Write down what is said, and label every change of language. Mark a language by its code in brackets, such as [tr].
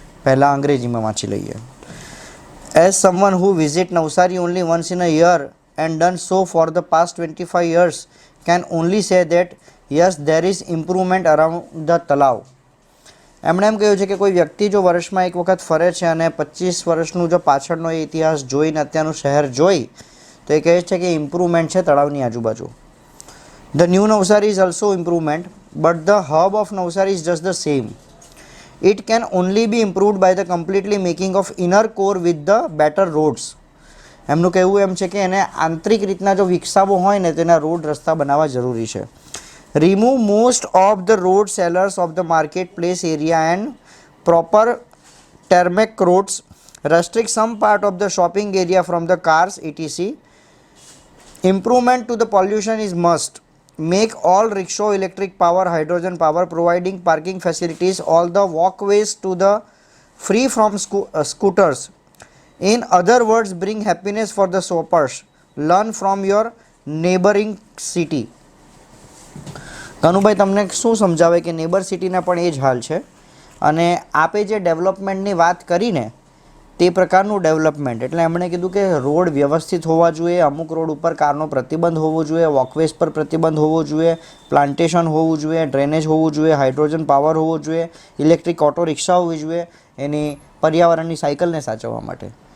[gu] પહેલાં અંગ્રેજીમાં વાંચી લઈએ. [en] As someone who visit Navsari only once in a year and done so for the past 25 years can only say that yes there is improvement around the talav. [gu] એમણે એમ કહ્યું છે કે કોઈ વ્યક્તિ જો વર્ષમાં એક વખત ફરે છે અને 25 વર્ષનું જો પાછળનો એ ઇતિહાસ જોઈને અત્યારનું શહેર જોઈ તો એ કહે છે કે ઇમ્પ્રુવમેન્ટ છે તળાવની આજુબાજુ. [en] The new Navsari is also improvement, but the hub of Navsari is just the same. It can only be improved by the completely making of inner core with the better roads. [gu] એમનું કહેવું એમ છે કે એને આંતરિક રીતના જો વિકસાવવો હોય ને તેના રોડ રસ્તા બનાવવા જરૂરી છે. [en] Remove most of the road sellers of the marketplace area and proper tarmac roads. Restrict some part of the shopping area from the cars etc. Improvement to the pollution is must. Make all rickshaw electric power, hydrogen power, providing parking facilities, all the walkways to the free from scooters. In other words, bring happiness for the shoppers. Learn from your neighboring city. [gu] Kanubhai તમને શું સમજાવે કે neighbour સિટીના પણ એ જ હાલ છે અને આપે જે ડેવલપમેન્ટની વાત કરીને તે પ્રકારનું ડેવલપમેન્ટ, એટલે એમણે કીધું કે રોડ વ્યવસ્થિત હોવા જોઈએ, અમુક રોડ ઉપર કારનો પ્રતિબંધ હોવો જોઈએ, વોકવેઝ પર પ્રતિબંધ હોવો જોઈએ, પ્લાન્ટેશન હોવું જોઈએ, ડ્રેનેજ હોવું જોઈએ, હાઇડ્રોજન પાવર હોવો જોઈએ, ઇલેક્ટ્રિક ઓટો રિક્ષા હોવી જોઈએ એની પર્યાવરણની સાયકલને સાચવવા માટે.